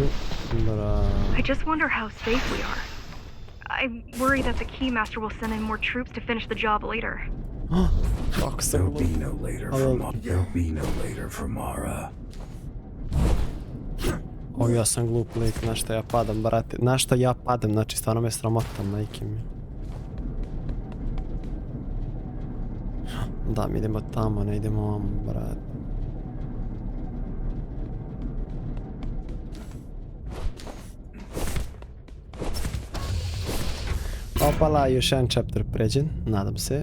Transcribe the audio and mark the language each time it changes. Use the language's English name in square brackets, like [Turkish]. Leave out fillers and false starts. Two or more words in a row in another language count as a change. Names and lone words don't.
[English] I just wonder how safe we are. I worry that the Keymaster will send in more troops to finish the job later. There'll be no later for Mara. [Serbian] O, ja sam glup lik, na šta ja padam, brate. Na šta ja padam, znači stvarno me sramotam, majke mi. Da, mi idemo tamo, ne idemo ovamo, brate. Opala, još jedan chapter pređen, nadam se.